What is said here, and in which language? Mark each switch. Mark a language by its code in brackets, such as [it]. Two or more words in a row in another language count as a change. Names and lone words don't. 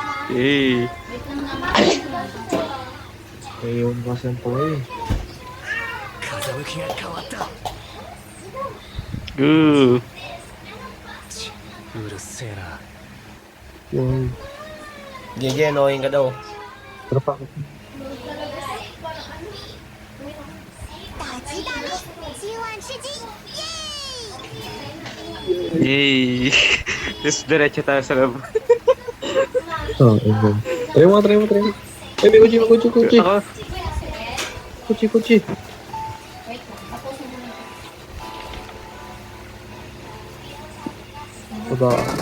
[tl] Ayun, kasi ang poy. Go. Yun. JJ, annoying ka daw. Pero pa ako. [zh] 大吉大利，今晚吃鸡，耶！ [tl] Yay! Tapos diretso tayo sa loob. Oh, ayun. Try mo, try mo, try mo. Eh, may kutsi, may kutsi, kutsi. Ako, Kutsi, kutsi. Baba.